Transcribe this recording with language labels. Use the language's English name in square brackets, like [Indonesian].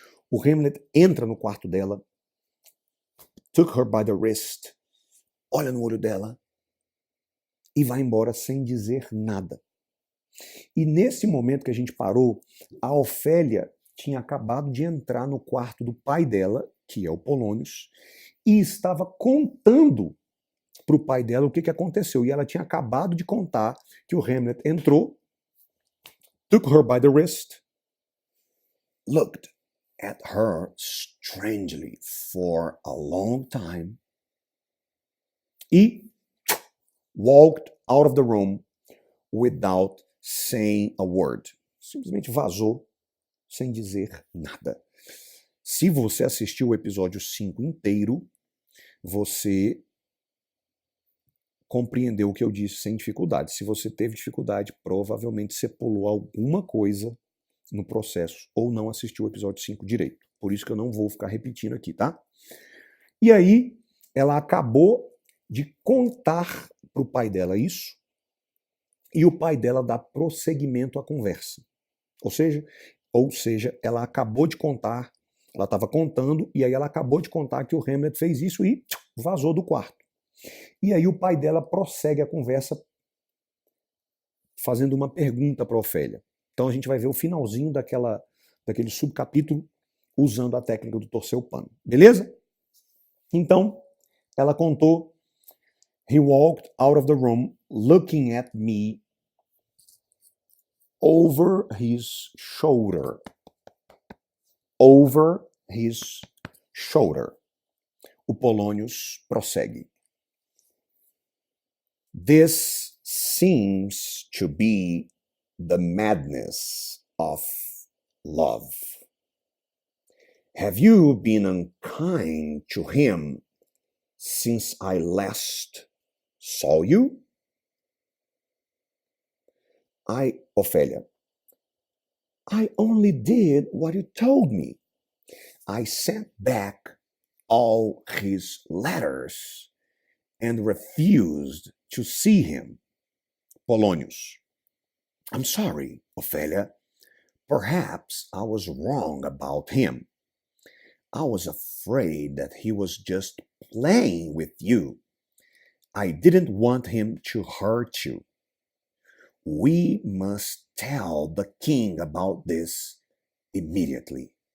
[Portuguese] O Hamlet entra no quarto dela, [English] took her by the wrist, [Portuguese] olha no olho dela e vai embora sem dizer nada. E nesse momento que a gente parou, a Ofélia tinha acabado de entrar no quarto do pai dela, que é o Polônios, e estava contando para o pai dela o que aconteceu. E ela tinha acabado de contar que o Hamlet entrou, [English] took her by the wrist, looked at her strangely for a long time, [Portuguese] e [English] walked out of the room without saying a word. [Portuguese] Simplesmente vazou sem dizer nada. Se você assistiu o episódio 5 inteiro, você compreendeu o que eu disse sem dificuldade. Se você teve dificuldade, provavelmente você pulou alguma coisa no processo ou não assistiu o episódio 5 direito. Por isso que eu não vou ficar repetindo aqui, tá? E aí, ela acabou de contar para o pai dela isso, e o pai dela dá prosseguimento à conversa. Ou seja, ela acabou de contar, ela estava contando, e aí ela acabou de contar que o Hamlet fez isso e vazou do quarto. E aí o pai dela prossegue a conversa fazendo uma pergunta para Ofélia. Então a gente vai ver o finalzinho daquele subcapítulo usando a técnica do torcer o pano. Beleza? Então, ela contou: [English] He walked out of the room looking at me over his shoulder. Over his shoulder. [Portuguese] O Polônios prossegue. [English] This seems to be the madness of love. Have you been unkind to him since I last saw you? Ofélia, I only did what you told me. I sent back all his letters and refused to see him. Polônios, I'm sorry, Ofélia. Perhaps I was wrong about him. I was afraid that he was just playing with you. I didn't want him to hurt you. We must tell the king about this immediately.